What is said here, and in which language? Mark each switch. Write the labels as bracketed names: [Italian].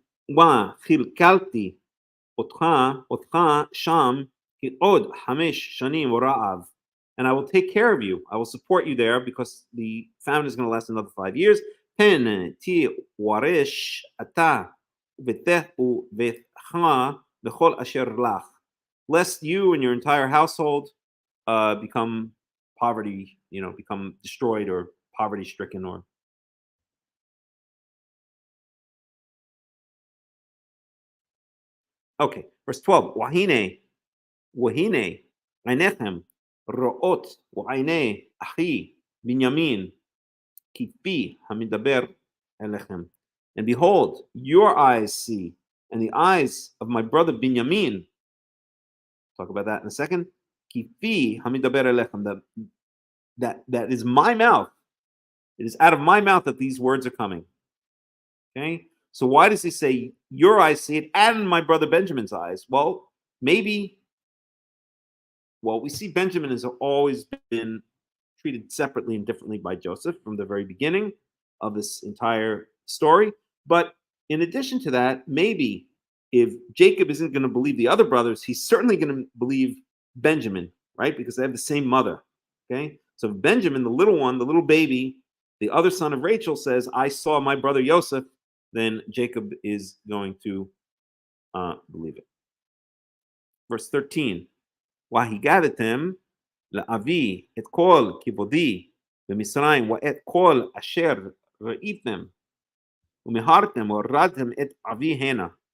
[Hebrew] וכלכלתי אותך שם עוד 5 שנים רעב. [English] And I will take care of you. I will support you there because the famine is going to last another 5 years. [Hebrew] פן תיוורש אתה וביתך בכל אשר לך. [English] Lest you and your entire household become poverty, become destroyed or poverty stricken or. Okay, verse 12. [Hebrew] Wahine עיניכם רואות ועיני אחי בנימין כפי המדבר אליכם. [English] And behold, your eyes see, and the eyes of my brother Binyamin. Talk about that in a second. [Hebrew] Kiphi hamidaber elechem. [English] That is my mouth. It is out of my mouth that these words are coming. Okay. So why does he say your eyes see it and my brother Benjamin's eyes? Well, maybe. Well, we see Benjamin has always been treated separately and differently by Joseph from the very beginning of this entire story. But in addition to that, maybe if Jacob isn't going to believe the other brothers, he's certainly going to believe Benjamin, right? Because they have the same mother. Okay. So Benjamin, the little one, the little baby, the other son of Rachel says, I saw my brother Joseph, then Jacob is going to believe it. Verse 13. [Hebrew] והגדתם לאבי את כל כבודי במצרים ואת כל אשר ראיתם ומיהרתם והורדתם את אבי הנה.